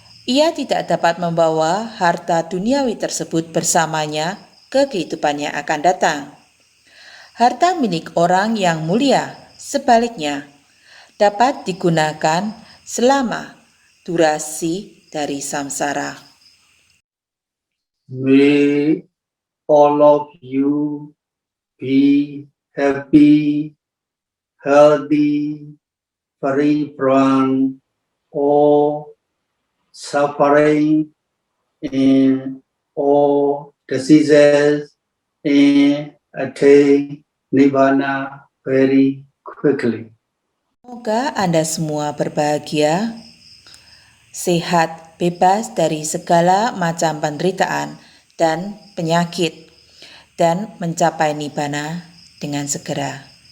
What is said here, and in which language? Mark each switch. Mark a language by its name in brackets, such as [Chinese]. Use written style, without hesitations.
[Indonesian] Ia tidak dapat membawa harta duniawi tersebut bersamanya ke kehidupan yang akan datang. Harta milik orang yang mulia, sebaliknya, dapat digunakan selama durasi dari samsara. [English] May all of you be happy, healthy, free from all suffering and all diseases, and attain Nibbana very quickly. [Indonesian] Semoga Anda semua berbahagia, sehat, bebas dari segala macam penderitaan dan penyakit, dan mencapai Nibbana dengan segera.